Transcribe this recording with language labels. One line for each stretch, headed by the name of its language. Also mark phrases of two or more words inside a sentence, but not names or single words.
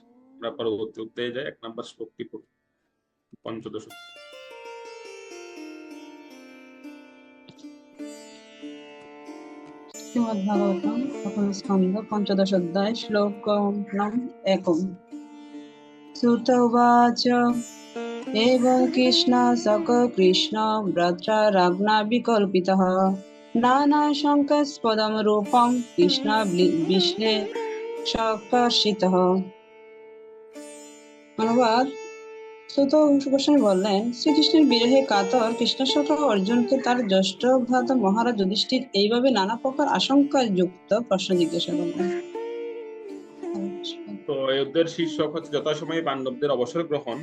Bangla: আমরা পরবর্তী অধ্যায়ে যাই। 1 নম্বর শ্লোকটি পড়ি, পঞ্চদশ। শ্রীমদ্ভাগবতম প্রথম স্কন্ধ পঞ্চদশ অধ্যায় শ্লোকম 1।
Sanskrit: সুত উবাচ एवं कृष्ण सक कृष्ण भ्रात्रा राग्ना विकल्पितः नाना शंकास्पदं रूपं कृष्ण विश्लेषकर्षितः।
Bangla: অনুবাদ। সুত গোস্বামী বললেন, শ্রীকৃষ্ণের বিরহে কাতর কৃষ্ণ সখা অর্জুনকে তার জ্যেষ্ঠ ভ্রাতা মহারাজ যুধিষ্ঠির এইভাবে নানা প্রকার আশঙ্কা যুক্ত প্রশ্ন জিজ্ঞাসা করলেন। তো এই অধ্যায়ের শীর্ষক হচ্ছে যথাসময়ে পাণ্ডবদের অবসর গ্রহণ।